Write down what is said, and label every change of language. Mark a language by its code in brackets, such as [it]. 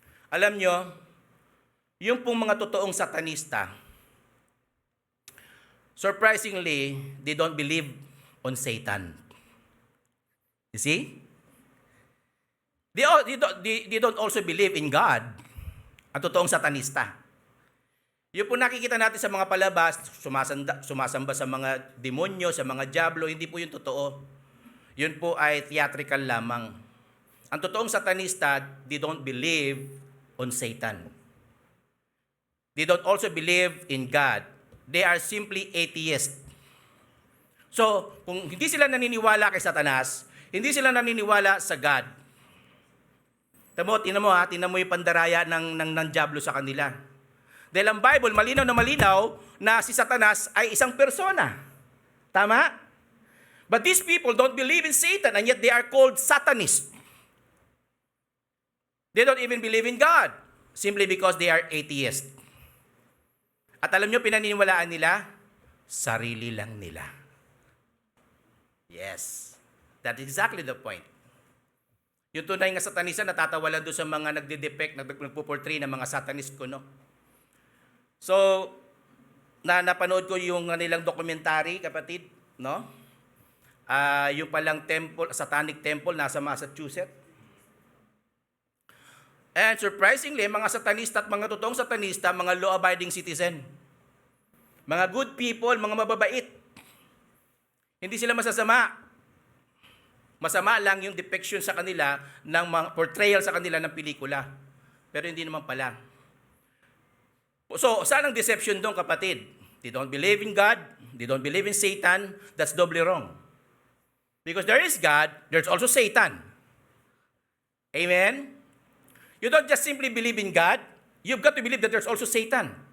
[tl] Alam nyo, yung pong mga totoong satanista, [en] surprisingly, they don't believe on Satan. You see? They don't also believe in God. [tl] Ang totoong satanista. Yung po nakikita natin sa mga palabas, sumasamba sa mga demonyo, sa mga diablo, hindi po yung totoo. Yun po ay theatrical lamang. Ang totoong satanista, [en] they don't believe on Satan. They don't also believe in God. They are simply atheists. [tl] So, kung hindi sila naniniwala kay Satanas, hindi sila naniniwala sa God. Tinan mo yung pandaraya ng diablo sa kanila. Dahil ang Bible, malinaw na si Satanas ay isang persona. Tama? [en] But these people don't believe in Satan and yet they are called Satanists. They don't even believe in God simply because they are atheists. [tl] At alam nyo, pinaniniwalaan nila, sarili lang nila. [en] Yes. That is exactly the point. [tl] Yung tunay nga satanista, natatawalan doon sa mga nagde-depict, nagpo-portray ng mga satanist ko, no? So, napanood ko yung nilang documentary, kapatid, no? Yung palang temple, satanic temple, nasa Massachusetts. [en] And surprisingly, [tl] mga satanista at mga totoong satanista, mga law-abiding citizen. Mga [en] good people, [tl] mga mababait. Hindi sila masasama. Masama lang yung depiction sa kanila, ng mga portrayal sa kanila ng pelikula. Pero hindi naman pala. So, saan ang deception doon, kapatid? [en] They don't believe in God, they don't believe in Satan, that's doubly wrong. Because there is God, there's also Satan. Amen? You don't just simply believe in God, you've got to believe that there's also Satan.